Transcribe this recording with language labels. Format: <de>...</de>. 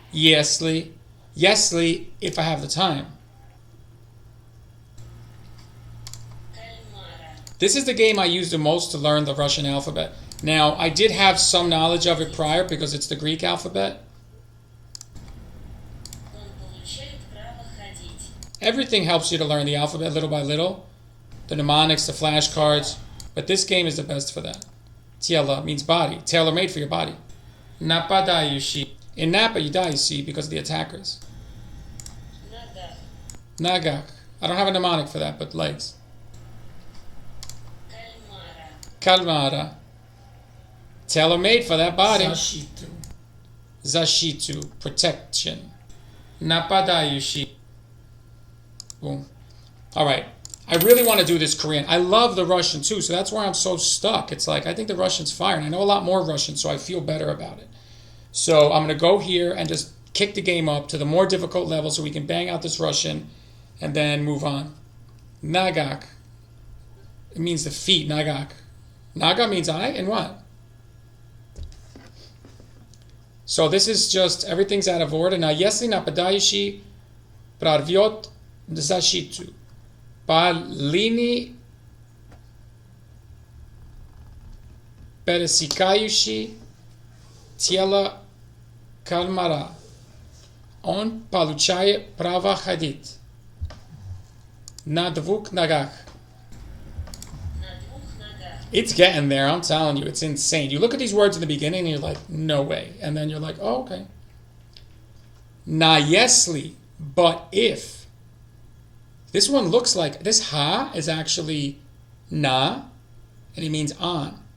<en>Yesly. Yesly, if I have the time.</en> <ru>Кальмара.</ru> <en>This is the game I use the most to learn the Russian alphabet. Now, I did have some knowledge of it prior because it's the Greek alphabet.</en> <ru>Он получает право ходить.</ru> <en>Everything helps you to learn the alphabet little by little. The mnemonics, the flashcards. But this game is the best for that. Tiela means body. Tailor-made for your body. Napadayushi. In Napa, you die, you see, because of the attackers.</en> <ru>Ногах. Nagak.</ru> <en>I don't have a mnemonic for that, but legs.</en> <ru>Кальмара. Kalmara.</ru> <en>Tailor-made for that body.</en> <ru>Zashitu.</ru> <en>Zashitu. Protection. Napadayushi. Boom. All right. I really want to do this Korean. I love the Russian too, so that's why I'm so stuck. It's like, I think the Russian's fire, and I know a lot more Russian, so I feel better about it. So I'm going to go here and just kick the game up to the more difficult level so we can bang out this Russian and then move on. Nagak. It means the feet, Nagak. Naga means I, and what? So this is just, everything's out of order.</en> <ru>Now, если нападающий прорвет защиту, по линии пересекающей тело кальмара, он получает право ходить на двух ногах. На двух ногах.</ru> <en>It's getting there, I'm telling you, it's insane. You look at these words in the beginning and you're like, no way. And then you're like, oh, okay. Na yesli, but if. This one looks like, this ha is actually na, and it means on.</en>